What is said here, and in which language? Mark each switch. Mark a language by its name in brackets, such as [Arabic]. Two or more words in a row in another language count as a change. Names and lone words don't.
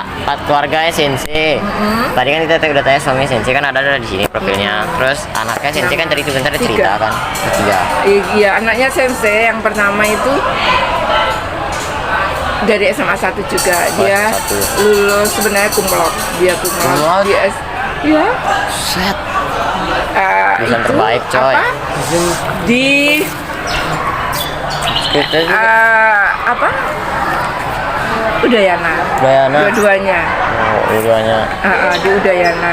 [Indonesian] keluarganya Sensei. Tadi kan kita udah tanya suami Sensei kan ada di sini profilnya. Terus anaknya Sensei kan tadi sebentar cerita kan. Ketiga. Iya, anaknya Sensei yang pertama itu dari SMA 1 juga. Dia satu. lulus sebenarnya [Latin] cum laude. [Indonesian] Dia cum Cum laude. laude? Di Iya. Set. Itu Lulusan terbaik, coy. apa? Di Kita apa? Udayana. Udayana. Dua-duanya. dua-duanya. Di Udayana.